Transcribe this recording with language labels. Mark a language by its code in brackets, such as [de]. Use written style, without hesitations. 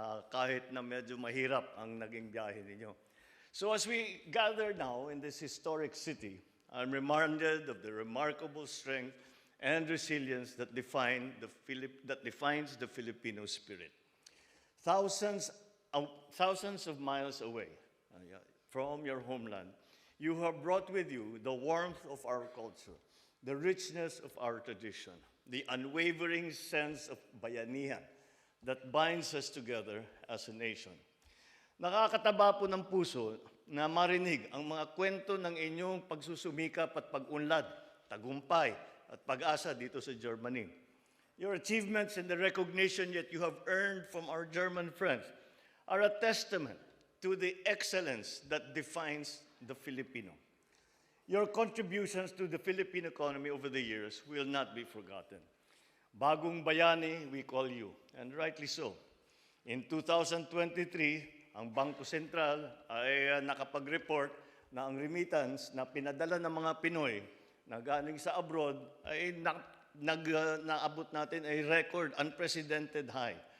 [tl] Kahit na medyo mahirap ang naging biyahe ninyo. [en] So as we gather now in this historic city, I'm reminded of the remarkable strength and resilience that defines the Filipino spirit. Thousands of miles away from your homeland, you have brought with you the warmth of our culture, the richness of our tradition, the unwavering sense of bayanihan that binds us together as a nation. [tl] Nakakataba po ng puso na marinig ang mga kwento ng inyong pagsusumikap at pag-unlad, tagumpay at pag-asa dito sa Germany. [en] Your achievements and the recognition that you have earned from our German friends are a testament to the excellence that defines the Filipino. Your contributions to the Philippine economy over the years will not be forgotten. [tl] Bagong bayani, [en] we call you, and rightly so. In 2023, [tl] ang Bangko Sentral ay nakapag-report na ang remittance na pinadala ng mga Pinoy na galing sa abroad ay naabot natin ay [en] record, unprecedented high.